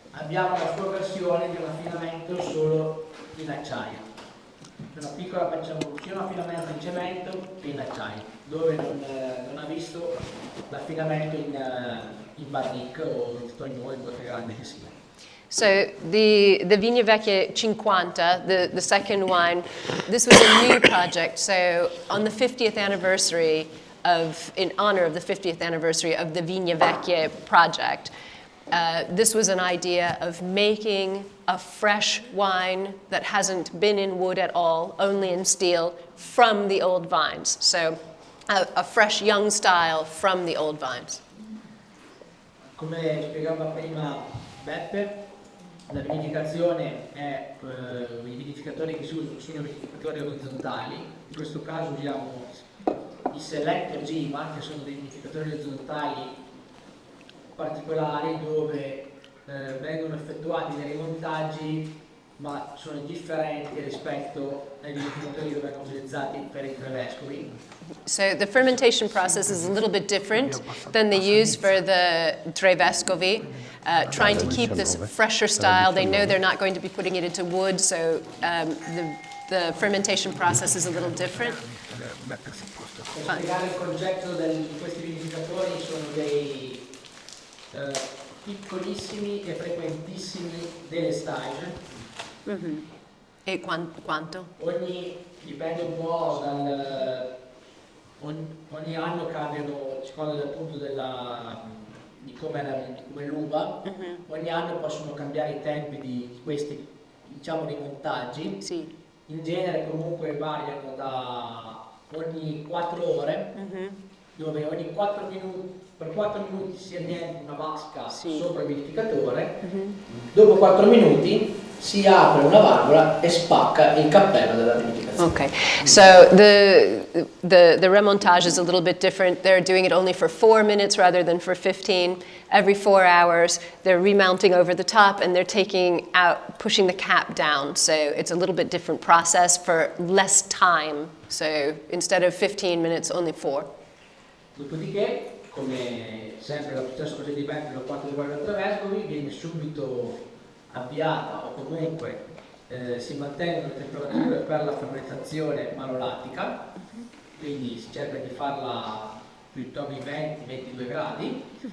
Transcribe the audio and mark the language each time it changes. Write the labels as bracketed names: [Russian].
[Italian] Abbiamo la sua versione di un affinamento solo in acciaio, una piccola facciamo sia un affinamento in cemento che in acciaio, dove non ha visto l'affinamento in barrique o in stagno, in botte grande che sia. [English] So the Vigne Vecchie 50, the second wine, this was a new project. So on the 50th anniversary in honor of the 50th anniversary of the Vigne Vecchie project, this was an idea of making a fresh wine that hasn't been in wood at all, only in steel, from the old vines. So a fresh young style from the old vines. [Italian] Come spiegava prima Beppe, la vinificazione è i vinificatori che si usano sono vinificatori orizzontali, in questo caso usiamo i Selector Gima, che sono dei vinificatori orizzontali particolari dove vengono effettuati dei rimontaggi ma sono differenti rispetto ai vinificatori che vengono utilizzati per i tre vescovi. [English] So the fermentation process is a little bit different than they use for the Tre Vescovi, trying to keep this fresher style. They know they're not going to be putting it into wood, so the fermentation process is a little different. [Italian] Per spiegare il concetto di questi vinificatori, sono dei piccolissimi e frequentissimi delle stage. E quanto? Dipende un po' ogni anno cambiano, a seconda appunto di come l'uva, ogni anno possono cambiare i tempi di questi, diciamo, rimontaggi. Sì. In genere comunque variano da ogni 4 ore, dove ogni 4 minuti, per 4 minuti si riempie una vasca sopra il vinificatore, dopo 4 minuti si apre una valvola e spacca il cappello della vinificazione. [English] Okay, so the remontage is a little bit different. They're doing it only for 4 minutes rather than for 15. Every 4 hours, they're remounting over the top and they're pushing the cap down. So it's a little bit different process for less time. So instead of 15 minutes, only 4. [Italian] Dopodiché come sempre lo stesso procedimento da parte dei tre vescovi, viene subito avviata o comunque si mantengono le temperature per la fermentazione malolattica, quindi si cerca di farla intorno ai 20-22 gradi